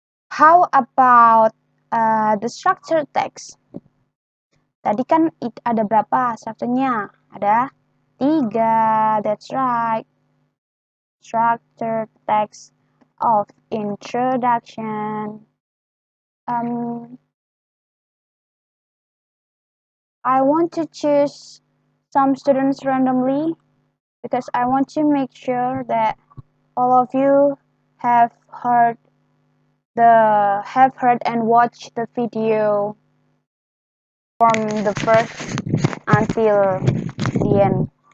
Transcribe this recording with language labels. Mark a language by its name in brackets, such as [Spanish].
[English] How about the structured text? [Indonesian] Tadi kan ada berapa strukturnya? Ada 3, [English] that's right. Structured text of introduction. I want to choose some students randomly because I want to make sure that all of you have heard and watched the video from the first until the end.